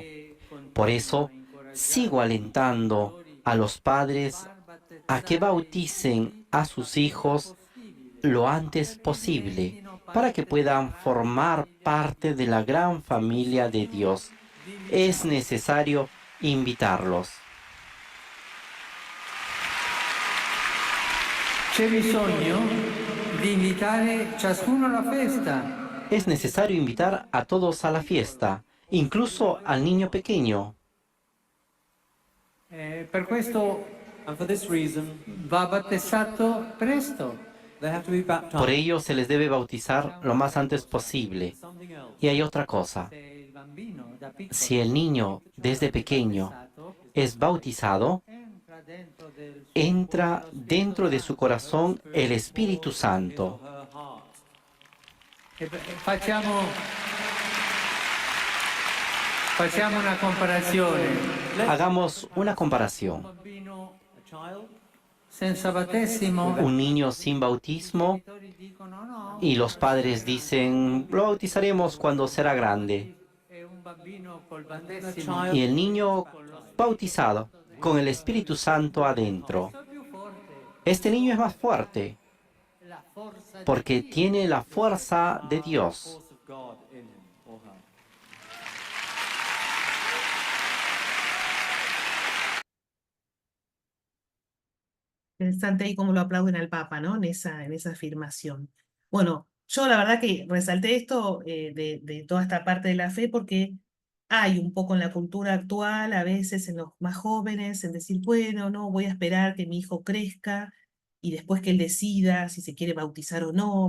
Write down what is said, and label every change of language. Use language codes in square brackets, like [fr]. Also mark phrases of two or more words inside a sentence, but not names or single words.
[es] Por eso, sigo alentando a los padres a que bauticen a sus hijos lo antes posible, para que puedan formar parte de la gran familia de Dios. Es necesario invitarlos. [it] C'è bisogno di invitare ciascuno alla festa. [es] Es necesario invitar a todos a la fiesta, incluso al niño pequeño. [it] Per questo [en] And for this reason, [it] va battezzato presto. [en] they have to be [es] Por [en] baptized. [es] ello se les debe bautizar lo más antes posible. [en] Something else. [es] Y hay otra cosa. [it] Se il bambino da piccolo [es] Si el niño desde pequeño [it] battezzato, [es] es bautizado, [it] entra [es] dentro del [it] suo [es] entra [it] cuore lo [es] dentro de su [it] Spirito [es] corazón el Espíritu [en] His [it] Santo. [en] or her heart. [es] Santo. [it] Facciamo una comparazione. [es] Hagamos una [it] Un [es] comparación. [it] bambino [en] A child [it] senza battesimo, [es] Un niño sin bautismo [it] i genitori dicono no, [es] y los padres dicen, lo bautizaremos cuando será grande. [it] è un bambino col [en] and then a [it] battesimo. [es] Y [en] child [es] el niño bautizado con el Espíritu Santo adentro. [it] È più forte, [es] Este niño es más fuerte [it] la forza [es] porque [it] di Dio. [es] tiene la fuerza de [en] the [es] Dios. [en] force of God in him or her. [es] Interesante ahí cómo lo aplauden al Papa, ¿no? En esa afirmación. Bueno, yo la verdad que resalté esto de toda esta parte de la fe porque hay un poco en la cultura actual, a veces en los más jóvenes, en decir, bueno, no, voy a esperar que mi hijo crezca y después que él decida si se quiere bautizar o no.